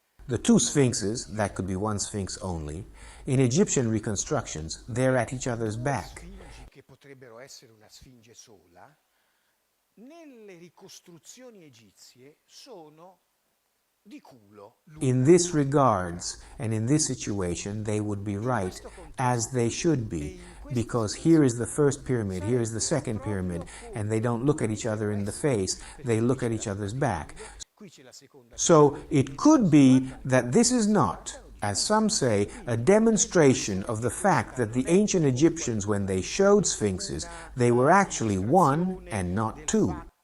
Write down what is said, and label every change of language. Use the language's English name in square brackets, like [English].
[English] The two sphinxes, that could be one sphinx only, in Egyptian reconstructions, they're at each other's back. [Italian] Sfingi che potrebbero essere una sfinge sola, nelle ricostruzioni egizie sono di culo. [English] In this regards, and in this situation, they would be right, as they should be, because here is the first pyramid, here is the second pyramid, and they don't look at each other in the face, they look at each other's back. So it could be that this is not, as some say, a demonstration of the fact that the ancient Egyptians, when they showed sphinxes, they were actually one and not two.